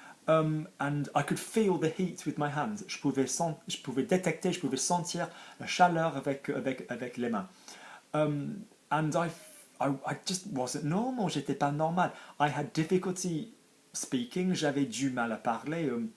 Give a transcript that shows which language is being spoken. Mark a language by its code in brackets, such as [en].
[en] And I could feel the heat with my hands. [fr] Je pouvais détecter, je pouvais sentir la chaleur avec les mains. [en] And I just wasn't normal. [fr] J'étais pas normal. [en] I had difficulty speaking. [fr] J'avais du mal à parler.